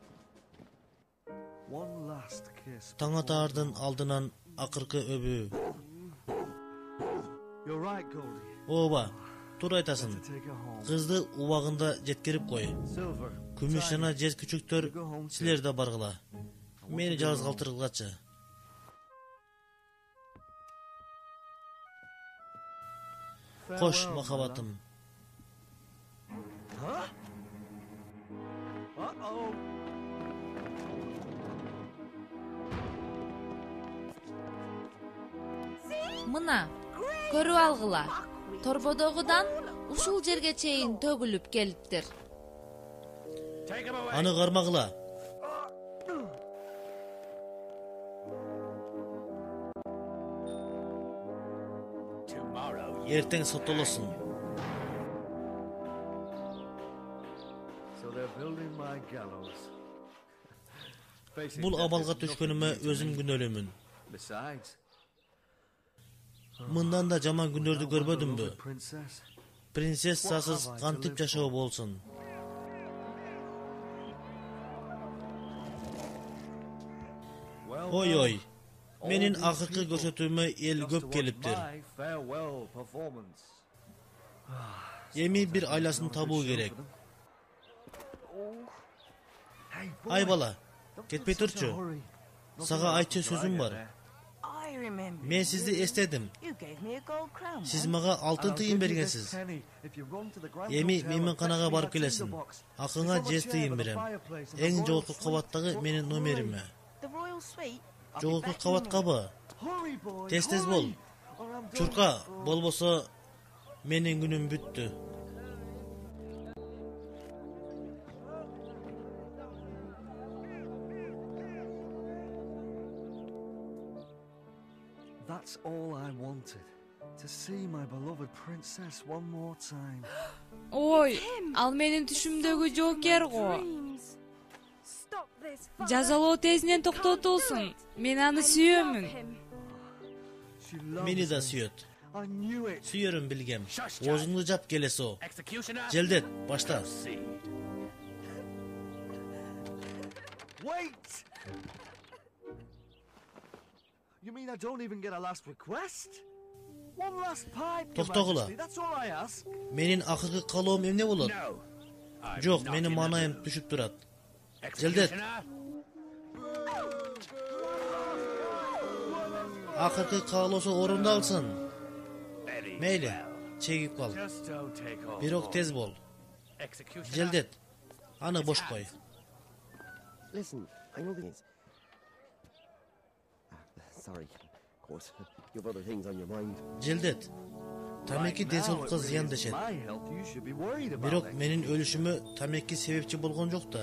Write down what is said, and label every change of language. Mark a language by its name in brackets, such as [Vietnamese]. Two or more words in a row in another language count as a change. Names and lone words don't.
[Kyrgyz] Таң атаардын алдынан акыркы өбүү. [English] You're right, Goldie. [Kyrgyz] Ооба, туура айтасың. [English] To take her home. [Kyrgyz] Кызды убагында жеткирип кой. [English] Silver. [Kyrgyz] Күмүшжана жез күчүктөр, силер да баргыла. Meni жалгыз калтыргылачы. Кош махабатым. Huh? Uh-oh. Мына, көрүп алгыла. Торбодогудан ушул жерге чейин төгүлүп келиптир. Аны кармагыла. Эртең соттолосун. [English] So they're building my gallows. Facing [Kyrgyz] Бул [English] death [Kyrgyz] абалга [English] is nothing [Kyrgyz] түшкөнүмө [English] new to [Kyrgyz] өзүм [English] me. [Kyrgyz] күнөөлүүмүн. [English] Besides, [Kyrgyz] Мындан да жаман күндөрдү көрбөдүмбү? [English] beloved princess. [Kyrgyz] Принцессасыз кантип жашоо болсун? Ой ой. Менин акыркы көрсөтүүмө эл көп келиптир. [English] My farewell performance. [Kyrgyz] Эми бир айласын табуу керек. [English] Hey, boy, [Kyrgyz] Ай бала, [English] don't [Kyrgyz] кетпей [English] be in such a [Kyrgyz] турчу. [English] hurry. [Kyrgyz] Сага айтчу сөзүм бар. [English] I remember. [Kyrgyz] Мен сизди эстедим. [English] You gave me a gold crown. [Kyrgyz] Сиз мага алтын тыйын бергенсиз. Эми мейманканага барып келесиң. Акыңа жез тыйын берем. Эң жогорку кабаттагы менин номериме. [English] The royal suite. [Kyrgyz] Жогорку кабаткабы? Тез бол. Чурка, болбосо менин күнүм бүттү. [English] That's all I wanted. To see my beloved princess one more time. [Kyrgyz] Ой, ал менин түшүмдөгү жоокер го. Жазалоо тезинен токтотулсун. Мен аны сүйөмүн. [English] She loves [Kyrgyz] Мени да [English] him. [Kyrgyz] сүйөт. [English] I knew it. [Kyrgyz] Сүйөрүм билгем. Озуңду жап келесо. Желдет, башта. [English] Wait! You mean I don't even get a last request? One last pipe, Your [Kyrgyz] Токтогула. [English] Majesty. That's all I ask. [Kyrgyz] Менин акыркы каалоом эмне болот? Жок, менин маанайым түшүп турат. Желдет. Акыркы каалоосу орундалсын. Мейли, чегип кал. Бирок тез бол. Желдет. Аны бош кой. [English] Listen, I know things. Sorry, of course. You've other things on your mind. [Kyrgyz] Желдет. Тамеки денсаулыкка зыян дешет. [English] My health, you should be worried about [Kyrgyz] Бирок [English] it. [Kyrgyz] менин өлүшүмө тамеки себепчи болгон жок да.